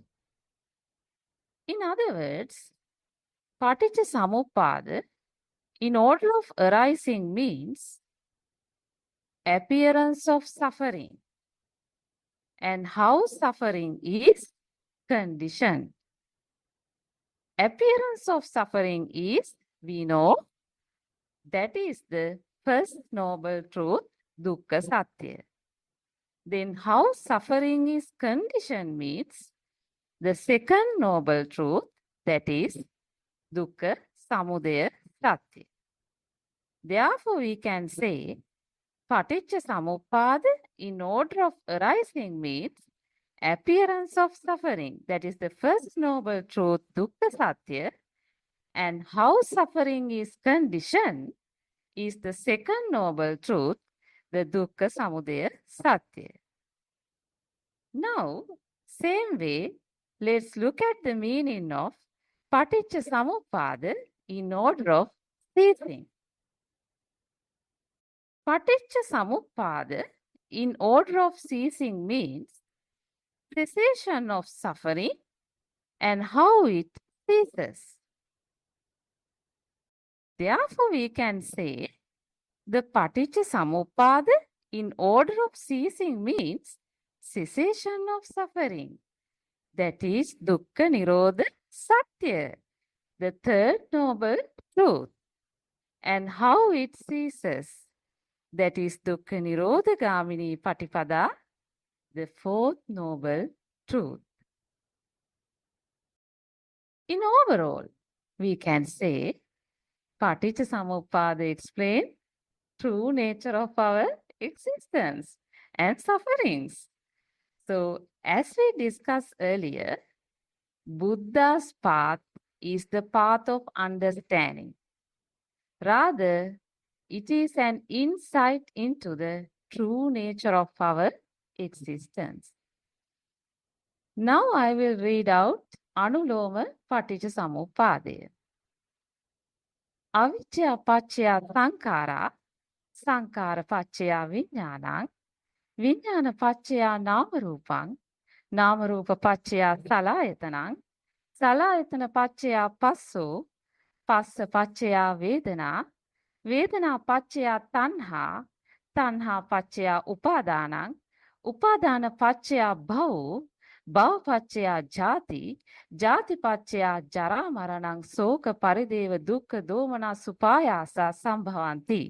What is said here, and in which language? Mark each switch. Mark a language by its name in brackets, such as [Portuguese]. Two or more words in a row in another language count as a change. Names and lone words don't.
[English] In other words, Paticca in order of arising means appearance of suffering and how suffering is conditioned. Appearance of suffering is, we know, that is the first noble truth, [Pali] dukkha satya. [English] Then how suffering is conditioned means the second noble truth, that is [Pali] dukkha samudaya satya. [English] Therefore, we can say Paticca in order of arising means appearance of suffering, that is the first noble truth, [Pali] dukkha satya, [English] and how suffering is conditioned is the second noble truth, the [Pali] dukkha samudaya satya. [English] Now, same way, let's look at the meaning of Paticca in order of ceasing. Paticca in order of ceasing means cessation of suffering and how it ceases. Therefore, we can say the Paticca in order of ceasing means cessation of suffering. [Pali] That is dukkha nirodha satya, [English] the third noble truth. And how it ceases. That is [Pali] dukkha nirodha gamini patipada, [English] the fourth noble truth. In overall, we can say Paticcasamuppada explains true nature of our existence and sufferings. So, as we discussed earlier, Buddha's path is the path of understanding. Rather, it is an insight into the true nature of our existence. Now I will read out [Pali] Anuloma Paticcasamuppada. Avijja paccaya sankhara, sankhara paccaya vijnana, vijnana paccaya namarupam, namarupa paccaya salayatana, salayatana paccaya passo, passa paccaya vedana, vedana paccaya tanha, tanha paccaya upadana, upadana paccaya bhau, bhava paccaya jati, jati paccaya jara maranang soka parideva dukkha domana supayasa sambhavanti.